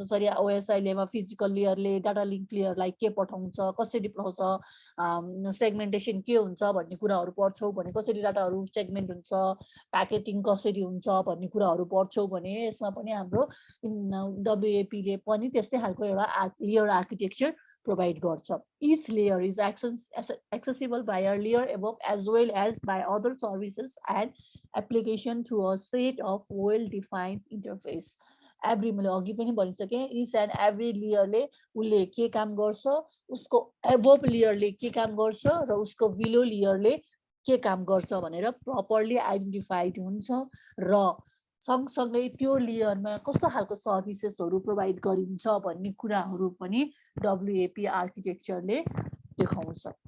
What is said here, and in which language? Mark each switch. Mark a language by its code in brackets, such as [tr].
[ne] जसरी OSI लेयरमा physical लेयरले data link लेयरलाई के पठाउँछ, कसरी पठाउँछ, सेगमेन्टेसन के हुन्छ भन्ने कुराहरू पढ्छौ भने, कसरी डाटाहरू सेगमेन्ट हुन्छ, प्याकेटिङ कसरी हुन्छ भन्ने कुराहरू पढ्छौ भने यसमा पनि हाम्रो WAP ले पनि त्यस्तै खालको एउटा लेयर आर्किटेक्चर प्रोभाइड गर्छ। [en] Each layer is accessible by a layer above as well as by other services and application through a set of well-defined interface. [ne] Every मैले अघि पनि भनिसकेँ, इच एन्ड एभ्री लेयरले उसले के काम गर्छ, उसको एबोभ लेयरले के काम गर्छ र उसको बिलो लेयरले के काम गर्छ भनेर प्रपरली आइडेन्टिफाइड हुन्छ र सँगसँगै त्यो लेयरमा कस्तो खालको सर्भिसेसहरू प्रोभाइड गरिन्छ भन्ने कुराहरू पनि WAP आर्किटेक्चरले देखाउँछ।